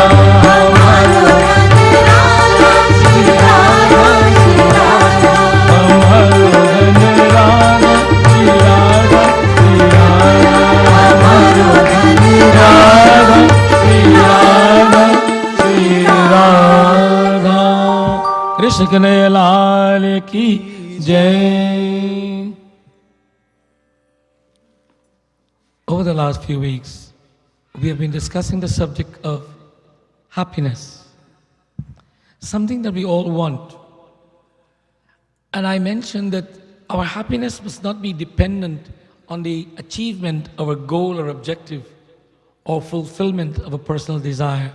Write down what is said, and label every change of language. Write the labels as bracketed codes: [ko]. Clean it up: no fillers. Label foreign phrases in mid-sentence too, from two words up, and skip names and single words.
[bra] हमारो धन राधा श्री राधा श्री राधा हमारो धन राधा श्री राधा श्री राधा हमारो धन राधा श्री राधा श्री राधा। [hi] कृष्ण कन्हैया लाल की जय। [en] Over the last few weeks, we have been discussing the subject of happiness, something that we all want. And I mentioned that our happiness must not be dependent on the achievement of a goal or objective or fulfillment of a personal desire.